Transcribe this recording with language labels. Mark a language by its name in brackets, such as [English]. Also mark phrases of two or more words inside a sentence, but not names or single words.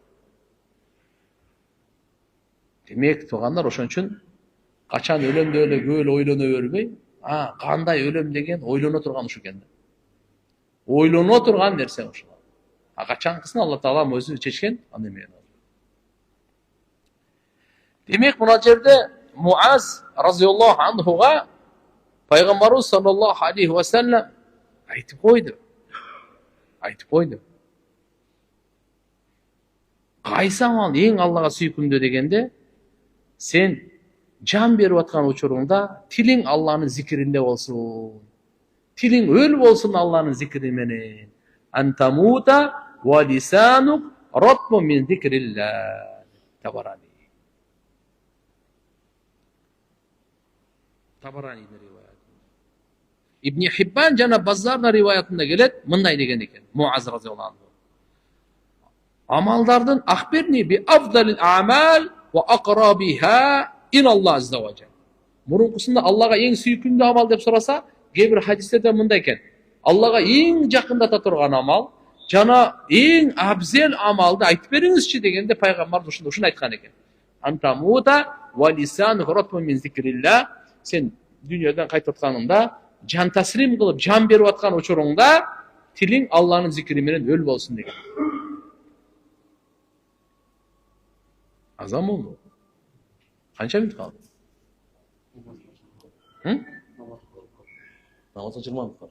[Kyrgyz] Демек, туугандар, ошон үчүн качан өлөм деп эле көп эле ойлоно бербей, кандай өлөм деген ойлоно турган ушу экен. Ойлоно турган нерсе ушу. Качанкысын Алла Таала өзү чечкен, аны эме. Демек, мына жерде Муаз [Arabic] رضي الله عنه [Kyrgyz] пайгамбарыбыз [Arabic] صلى الله عليه وسلم [Kyrgyz] айтып койду. Кайсы амал эң Аллага сүйкүмдүү дегенде, сен жан берип аткан учуруңда тилиң Алланын зикиринде болсун. Тилиң өл болсун Алланын зикири менен. [Arabic] أن تموت ولسانك رطب من ذكر الله. [Kyrgyz] Табарани риваят. Ибн Хиббан жана Баззарда риваятында келет, мындай деген экен. [Arabic] Муаз رضي الله عنه. Амалдардын أخبرني بأفضل الأعمال وأقربها إلى الله عز وجل. [Kyrgyz] Мурункусунда Аллага эң сүйкүмдүү амал деп сураса, кээ бир хадистерде мындай экен. Аллага эң жакындата турган амал жана эң абзел амалды айтып бериңизчи дегенде пайгамбар ушуну айткан экен. [Arabic] أن تموت ولسانك رطب من ذكر الله. [Kyrgyz] Сен дүйнөдөн кайтып атканыңда жан таслим кылып, жан берип аткан учуруңда тилиң Алланын зикири менен өл болсун деген. Азан болду. Канча минут калды? Намазга 20 минут калды.